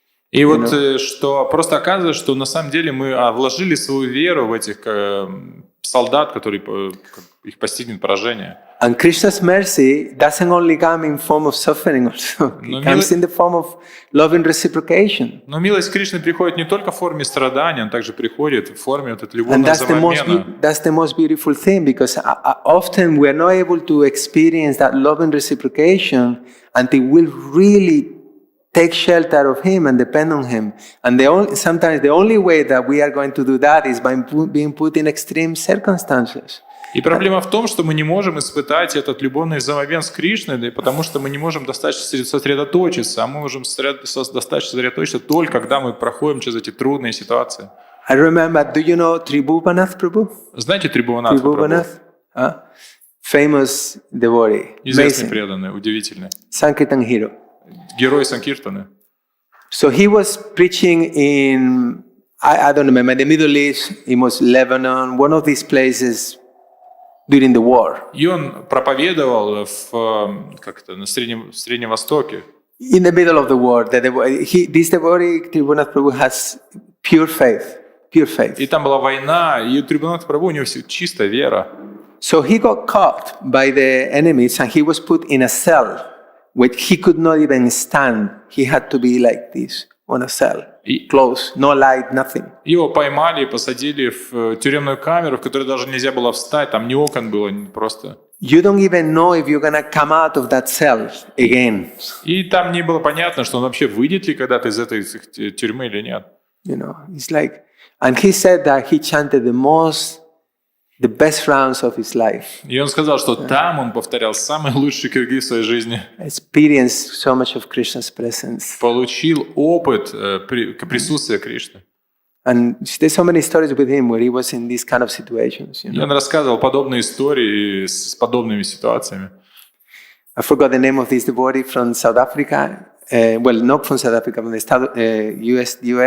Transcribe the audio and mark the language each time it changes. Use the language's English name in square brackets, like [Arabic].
[Russian] И вот что просто оказывается, что на самом деле мы вложили свою веру в этих солдат, которые их постигнет поражение. [English] And Krishna's mercy doesn't only come in form of suffering also. It comes in the form of loving reciprocation. [Russian] Но милость Кришны приходит не только в форме страдания, она также приходит в форме вот этого [English] And [Russian] любовного взаимообмена. [English] that's the most beautiful thing, because often we are not able to experience that loving reciprocation until we really take shelter of Him and depend on Him. And sometimes the only way that we are going to do that is by being put in extreme circumstances. [Russian] И проблема в том, что мы не можем испытать этот любовный взаимообмен с Кришной, потому что мы не можем достаточно сосредоточиться, а мы можем достаточно сосредоточиться только когда мы проходим через эти трудные ситуации. [English] I remember, do you know Tribhuvanath Prabhu? [Russian] Знаете Трибхуванатха Прабху? [English] Famous devotee. [Russian] Известный преданный, удивительный. [English] Sankirtan hero. [Russian] Герой Санкиртаны. [English] So he was preaching in, I don't remember, the Middle East, it was Lebanon, one of these places during the war. [Russian] И он проповедовал на Среднем Востоке. [English] In the middle of the war, this devotee, Tribhunath Prabhu, has pure faith. [Russian] И там была война, и у Трибхуванатха Прабху у него чистая вера. [English] So he got caught by the enemies and he was put in a cell which he could not even stand. He had to be like this on a cell, close, no light, nothing. [Russian] Его поймали и посадили в тюремную камеру, в которой даже нельзя было встать, там ни окон было, просто. [English] You don't even know if you're gonna come out of that cell again. [Russian] И там не было понятно, что он вообще выйдет ли когда-то из этой тюрьмы или нет. [English] You know, it's like, and he said that he chanted the best rounds of his life. [Russian] И он сказал, что там он повторял самые лучшие круги в своей жизни. [English] Experienced so much of Krishna's presence. [Russian] Получил опыт присутствия Кришны. [English] And there's so many stories with him where he was in these kind of situations. You [Russian] И [English] know? [Russian] он рассказывал подобные истории с подобными ситуациями. [English] I forgot the name of this devotee from South Africa. Well, not from South Africa, from the US.